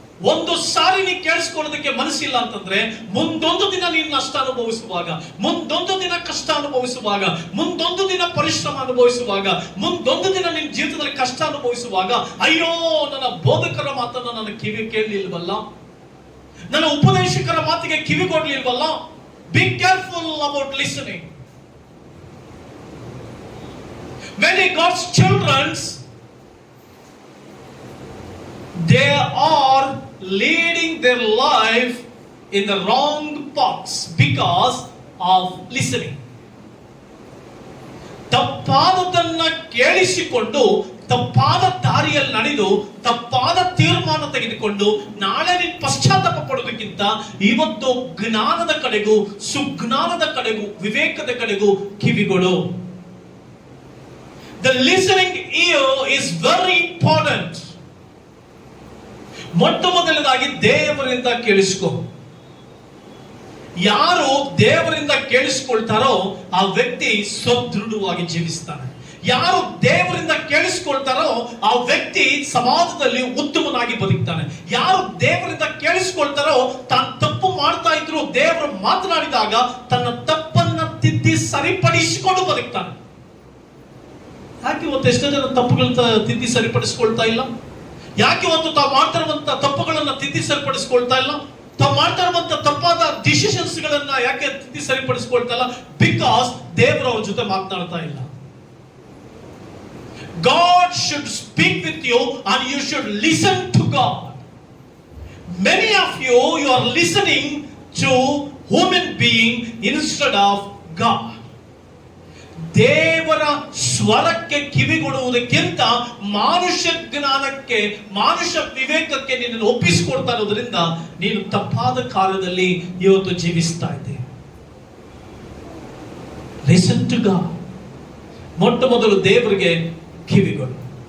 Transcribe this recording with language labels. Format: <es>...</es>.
<kn>ಒಂದು ಸಾರಿ ನೀ ಕೇಳಿಸ್ಕೊಳ್ಳೋದಕ್ಕೆ ಮನಸ್ಸಿಲ್ಲ ಅಂತಂದ್ರೆ ಮುಂದೊಂದು ದಿನ ನೀನು ನಷ್ಟ ಅನುಭವಿಸುವಾಗ, ಮುಂದೊಂದು ದಿನ ಕಷ್ಟ ಅನುಭವಿಸುವಾಗ, ಮುಂದೊಂದು ದಿನ ಪರಿಶ್ರಮ ಅನುಭವಿಸುವಾಗ, ಮುಂದೊಂದು ದಿನ ನಿನ್ನ ಜೀವಿತದಲ್ಲಿ ಕಷ್ಟ ಅನುಭವಿಸುವಾಗ, ಅಯ್ಯೋ ನನ್ನ ಬೋಧಕರ ಮಾತನ್ನ ನನ್ನ ಕಿವಿ ಕೇಳಲಿಲ್ವಲ್ಲ, ನನ್ನ ಉಪದೇಶಕರ ಮಾತಿಗೆ ಕಿವಿ ಕೊಡ್ಲಿಲ್ವಲ್ಲ.</kn> <en>Be careful about listening. Many God's children, they are leading their life in the wrong paths because of listening.</en> <kn>ತಪ್ಪಾದದನ್ನ ಕೇಳಿಸಿಕೊಂಡು ತಪ್ಪಾದ ದಾರಿಯಲ್ಲಿ ನಡೆದು ತಪ್ಪಾದ ತೀರ್ಮಾನ ತೆಗೆದುಕೊಂಡು ನಾಳೆ ನೀನು ಪಶ್ಚಾತ್ತಾಪ ಪಡೋದಕ್ಕಿಂತ ಇವತ್ತು ಜ್ಞಾನದ ಕಡೆಗೂ ಸುಜ್ಞಾನದ ಕಡೆಗೂ ವಿವೇಕದ ಕಡೆಗೂ ಕಿವಿಗಳು.</kn> <en>The listening ear is very important.</en> <kn>ಮೊಟ್ಟ ಮೊದಲನೇದಾಗಿ ದೇವರಿಂದ ಕೇಳಿಸ್ಕೊ. ಯಾರು ದೇವರಿಂದ ಕೇಳಿಸ್ಕೊಳ್ತಾರೋ ಆ ವ್ಯಕ್ತಿ ಸದೃಢವಾಗಿ ಜೀವಿಸ್ತಾನೆ. ಯಾರು ದೇವರಿಂದ ಕೇಳಿಸ್ಕೊಳ್ತಾರೋ ಆ ವ್ಯಕ್ತಿ ಸಮಾಜದಲ್ಲಿ ಉತ್ತಮನಾಗಿ ಬದುಕ್ತಾನೆ. ಯಾರು ದೇವರಿಂದ ಕೇಳಿಸ್ಕೊಳ್ತಾರೋ ತಾನು ತಪ್ಪು ಮಾಡ್ತಾ ಇದ್ರು ದೇವರು ಮಾತನಾಡಿದಾಗ ತನ್ನ ತಪ್ಪನ್ನ ತಿದ್ದಿ ಸರಿಪಡಿಸಿಕೊಂಡು ಬದುಕ್ತಾನೆ. ಯಾಕೆ ಇವತ್ತು ಎಷ್ಟೋ ಜನ ತಪ್ಪುಗಳನ್ನ ತಿದ್ದಿ ಸರಿಪಡಿಸ್ಕೊಳ್ತಾ ಇಲ್ಲ? ಯಾಕೆ ಇವತ್ತು ತಾವು ಮಾಡ್ತಾ ಇರುವಂತ ತಪ್ಪುಗಳನ್ನ ತಿದ್ದಿ ಸರಿಪಡಿಸ್ಕೊಳ್ತಾ ಇಲ್ಲ? ತಾವು ಮಾಡ್ತಾ ಇರುವಂತ ತಪ್ಪಾದ ಡಿಸಿಷನ್ಸ್ ಗಳನ್ನ ಯಾಕೆ ತಿದ್ದಿ ಸರಿಪಡಿಸ್ಕೊಳ್ತಾ ಇಲ್ಲ? ಬಿಕಾಸ್ ದೇವರು ಅವ್ರ ಜೊತೆ ಮಾತನಾಡ್ತಾ ಇಲ್ಲ.</kn> <en>God should speak with you and you should listen to God. Many of you are listening to human being instead of God.</en> <kn>ದೇವರ ಸ್ವರಕ್ಕೆ ಕಿವಿಗೊಡುವುದಕ್ಕಿಂತ ಮಾನುಷ್ಯ ಜ್ಞಾನಕ್ಕೆ ಮಾನುಷ್ಯ ವಿವೇಕಕ್ಕೆ ನಿನ್ನನ್ನು ಒಪ್ಪಿಸಿಕೊಡ್ತಾ ಇರೋದ್ರಿಂದ ನೀನು ತಪ್ಪಾದ ಕಾಲದಲ್ಲಿ ಇವತ್ತು ಜೀವಿಸ್ತಾ ಇದ್ದೆ.</kn> <en>Listen to God.</en> <kn>ಮೊಟ್ಟ ಮೊದಲು ದೇವರಿಗೆ ಕಿವಿಗಳು.</kn>